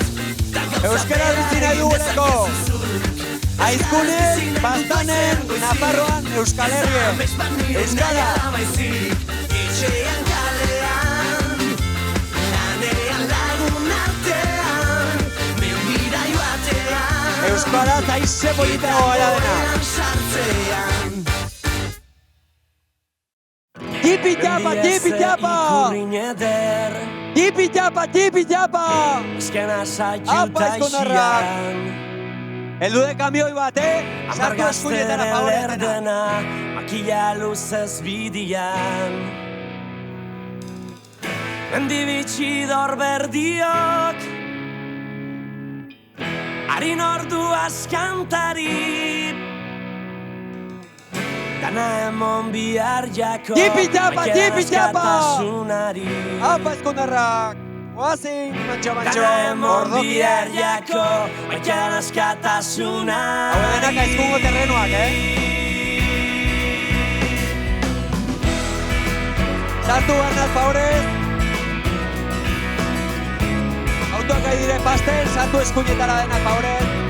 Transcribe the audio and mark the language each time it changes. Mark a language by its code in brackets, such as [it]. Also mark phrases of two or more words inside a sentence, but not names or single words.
[eu] Euskaraz bizi nahi duguleko. Aizkunen, Bastanen, Nafarroan, Euskal Herrien. Euskara. Etxean kalean, lanean lagun artean, mengira joatean. Euskara zaize politago gara dena. Jipi japa, jipi japa! Jipi japa, jipi japa! Apa eskondarrak! Eldu de kamioi bat, sartu eskuinetara favorezena. Makila luzez bidian Mendibitxidor berdiok Harin ordu askantari Dana emon bihar jako Jipi japa, jipi japa! Apa eskondarrak! Oazin, mantxo, Dana emon bihar jako Maikan askatasunari Hau denak aizkungo terrenoak, Sartu barnaz favorez. Autoak gai dire pasten, sartu eskuinetara denak favorez.